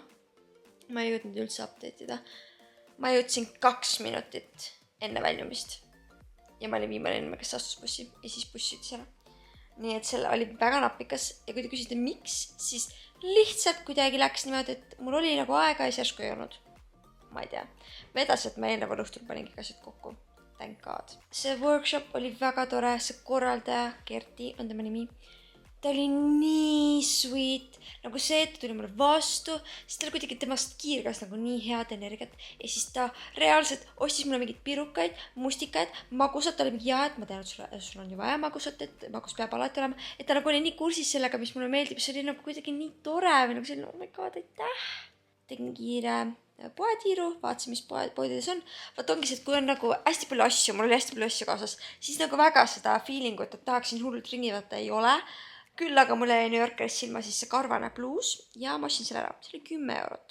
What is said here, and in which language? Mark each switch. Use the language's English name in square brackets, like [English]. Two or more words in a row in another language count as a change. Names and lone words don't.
[Estonian] Ma ei jõudnud üldse update'ida. Ma jõudsin 2 minutit enne väljumist. Ja ma olin viimane inimene, kes astus bussi ja siis buss sõitis ära. Nii et selle oli väga napikas ja kui te küsite miks, siis lihtsalt kuidagi läks niimoodi, et mul oli nagu aega ja järsku ei olnud. Ma ei tea. Vedas, et ma eelneval õhtul paningi asjad kokku. [English] Thank God. [Estonian] See workshop oli väga tore, see korraldaja, Kerti on tema nimi. Ta oli nii sweet, nagu see, et ta tuli mulle vastu, siis ta oli kuidagi temast kiirgas nagu nii head energiat ja siis ta reaalselt ostis mulle mingid pirukaid, mustikaid, magusat, ta oli mingi et ma tean, et sul on ju vaja magusat, et magus peab alati olema, et ta nagu oli nii kursis sellega, mis mulle meeldib, see oli nagu kuidagi nii tore või nagu selline, [English] oh my god, [Estonian] aitäh! Tegin kiire poetiiru, vaatasin, mis poedides on. Vaat ongi see, et kui on nagu hästi palju asju, mul oli hästi palju asju kaasas, siis nagu väga seda feelingut, et tahaksin hullult ringi võtta, ei ole. Küll aga mulle jäi New Yorkeris silma siis see karvane bluus ja ma ostsin selle ära. See oli 10 €.